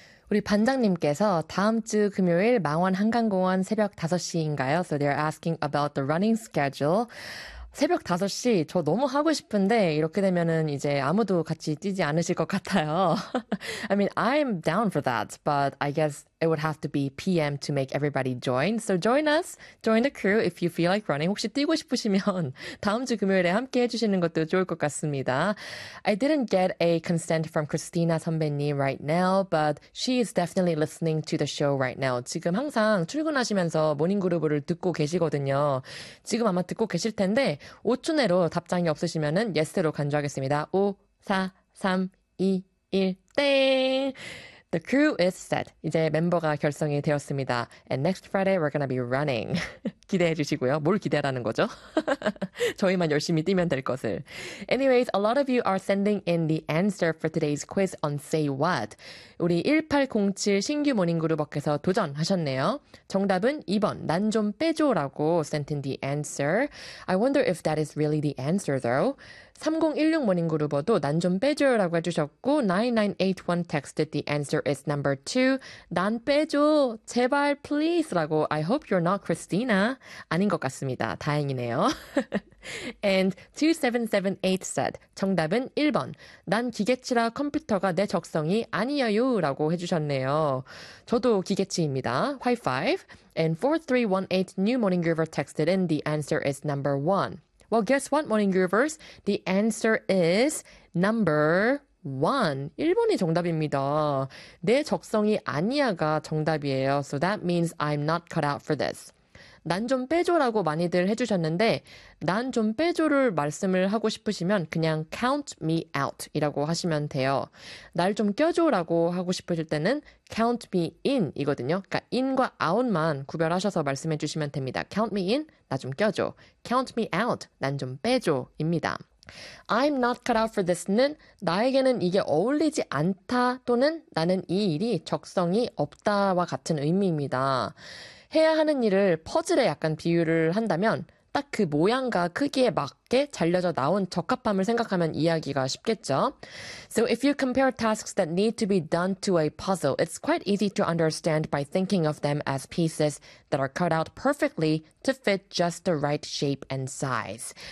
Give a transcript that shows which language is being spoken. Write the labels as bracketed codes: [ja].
[ko] 우리 반장님께서 다음 주 금요일 망원 한강공원 새벽 5시인가요? [en] So they're asking about the running schedule. [ko] 새벽 5시 저 너무 하고 싶은데 이렇게 되면은 이제 아무도 같이 뛰지 않으실 것 같아요. [en] I mean, I'm down for that, but I guess it would have to be PM to make everybody join. So join us, join the crew if you feel like running. [ko] 혹시 뛰고 싶으시면 다음 주 금요일에 함께 해주시는 것도 좋을 것 같습니다. [en] I didn't get a consent from Christina 선배님 right now, but she is definitely listening to the show right now. [ko] 지금 항상 출근하시면서 모닝그루브를 듣고 계시거든요. 지금 아마 듣고 계실 텐데 5초 내로 답장이 없으시면은 yes로 간주하겠습니다. 5, 4, 3, 2, 1, 땡! [en] The crew is set. [ko] 이제 멤버가 결성이 되었습니다. [en] And next Friday, we're gonna be running. [ko] 기대해 주시고요. 뭘 기대하라는 거죠? 저희만 열심히 뛰면 될 것을. [en] Anyways, a lot of you are sending in the answer for today's quiz on Say What. [ko] 우리 1807 신규 모닝그룹워크에서 도전하셨네요. 정답은 2번, 난좀 빼줘라고 [en] sent in the answer. I wonder if that is really the answer, though. 3016 [ko] 모닝그룹워도 난좀 빼줘라고 해주셨고, [en] 9981 texted the answer is number 2. [ko] 난 빼줘, 제발, please 라고 [en] I hope you're not Christina. [ko] 아닌 것 같습니다. 다행이네요. [en] And 2778 said, [ko] 정답은 1번. 난 기계치라 컴퓨터가 내 적성이 아니에요. 라고 해주셨네요. 저도 기계치입니다. [en] High five. And 4318 new morning groover texted in. The answer is number 1. Well, guess what, morning groovers? The answer is number 1. [ko] 1번이 정답입니다. 내 적성이 아니야가 정답이에요. [en] So that means I'm not cut out for this. [ko] 난좀 빼줘라고 많이들 해주셨는데, 난좀 빼줘를 말씀을 하고 싶으시면 그냥 [en] count me out [ko] 이라고 하시면 돼요. 날좀 껴줘라고 하고 싶으실 때는 [en] count me in [ko] 이거든요. 그러니까 in과 out만 구별하셔서 말씀해 주시면 됩니다. [en] count me in, [ko] 나좀 껴줘. [en] count me out, [ko] 난좀 빼줘. 입니다. [en] I'm not cut out for this [ko] 는 나에게는 이게 어울리지 않다 또는 나는 이 일이 적성이 없다와 같은 의미입니다. 해야 하는 일을 퍼즐에 약간 비유를 한다면 딱그 모양과 크기에 맞게 잘려져 나온 적합함을 생각하면 이해하기가 쉽겠죠? [en] So if you compare tasks that need to be done to a puzzle, it's quite easy to understand by thinking of them as pieces that are cut out perfectly to fit just the right shape and size.